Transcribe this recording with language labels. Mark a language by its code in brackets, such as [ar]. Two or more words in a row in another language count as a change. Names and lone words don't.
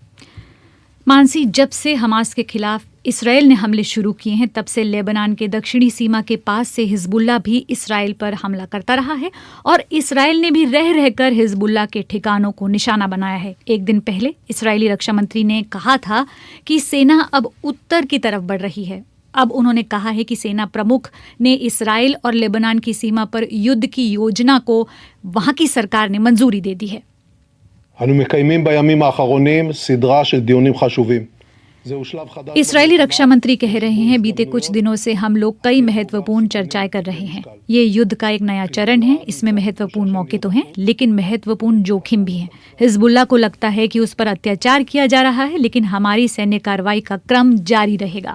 [hi] मानसी, जब से हमास के खिलाफ इसराइल ने हमले शुरू किए हैं तब से लेबनान के दक्षिणी सीमा के पास से हिजबुल्ला भी इसराइल पर हमला करता रहा है और इसराइल ने भी रह रहकर हिजबुल्ला के ठिकानों को निशाना बनाया है। एक दिन पहले इसराइली रक्षा मंत्री ने कहा था कि सेना अब उत्तर की तरफ बढ़ रही है। अब उन्होंने कहा है कि सेना प्रमुख ने इसराइल और लेबनान की सीमा पर युद्ध की योजना को वहां की सरकार ने मंजूरी दे दी है। [he] אנו מקיימים בימים האחרונים סדרה של דיונים חשובים. [hi] इसराइली रक्षा मंत्री कह रहे हैं बीते कुछ दिनों से हम लोग कई महत्वपूर्ण चर्चाएं कर रहे हैं। ये युद्ध का एक नया चरण है, इसमें महत्वपूर्ण मौके तो हैं लेकिन महत्वपूर्ण जोखिम भी हैं। हिजबुल्ला को लगता है कि उस पर अत्याचार किया जा रहा है, लेकिन हमारी सैन्य कार्रवाई का क्रम जारी रहेगा।